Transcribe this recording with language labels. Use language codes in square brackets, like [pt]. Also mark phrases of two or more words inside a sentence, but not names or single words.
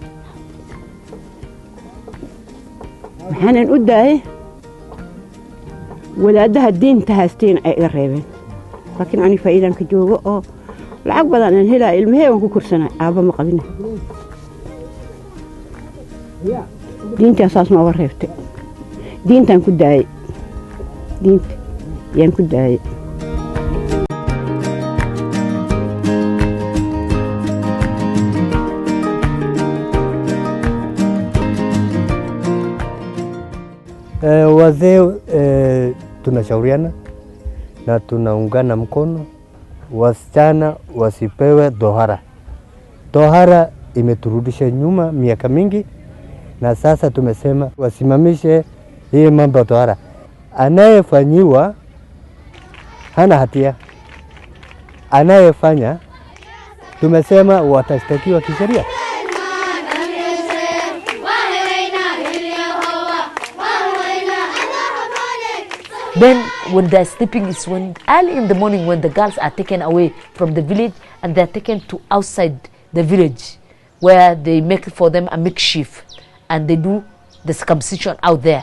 [so] waxaan u daayay walaadaha diinta haasteen ay iga reebeen laakiin ani faa'iidaan ka joogo oo lacag badan aan helaa ilmahay waan ku korsanay aaba ma qabin diinta asaas ma wareeftay diintan ku daayay diinta yaan ku daayay [sw] wazee tunashauriana na tunaungana mkono wasichana wasipewe dohara. Dohara imeturudisha nyuma miaka mingi, na sasa tumesema wasimamishe hii mambo ya dohara. Anayefanyiwa hana hatia, anayefanya tumesema watashtakiwa kisheria. [en] Then when they're sleeping is when early in the morning when the girls are taken away from the village and they're taken to outside the village where they make for them a makeshift and they do the circumcision out there.